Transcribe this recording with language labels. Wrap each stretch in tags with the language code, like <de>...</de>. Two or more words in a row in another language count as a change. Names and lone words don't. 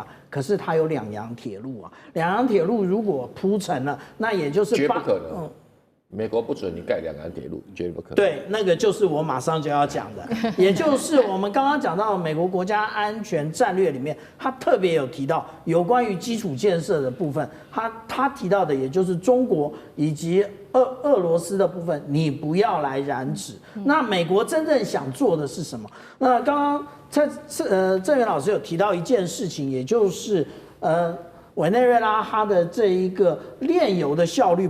<zh>可是它有两洋鐵路啊，兩洋鐵路如果鋪成了，那也就是絕不可能。美國不准你蓋兩洋鐵路，絕不可能。對，那個就是我馬上就要講的，也就是我們剛剛講到的美國國家安全戰略裡面，他特別有提到有關於基礎建設的部分，他提到的也就是中國以及俄羅斯的部分，你不要來染指。那美國真正想做的是什麼？那剛剛鄭源老師有提到一件事情，也就是委內瑞拉它的這一個煉油的效率</zh>